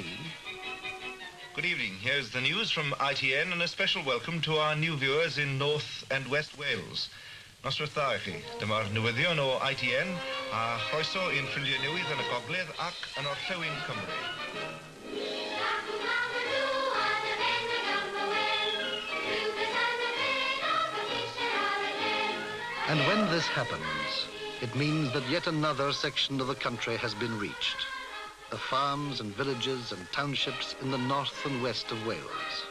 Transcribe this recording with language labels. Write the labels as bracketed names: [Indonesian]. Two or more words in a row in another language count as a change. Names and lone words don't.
[English] Good evening. Here's the news from ITN and a special welcome to our new viewers in North and West Wales. [Welsh] Noswaith chi, dyma'r newyddion o ITN a chroeso i'n ffrindiau newydd yn y Gogledd ac yn Orllewin Cymru. [English] And when this happens, it means that yet another section of the country has been reached. The farms and villages and townships in the north and west of Wales.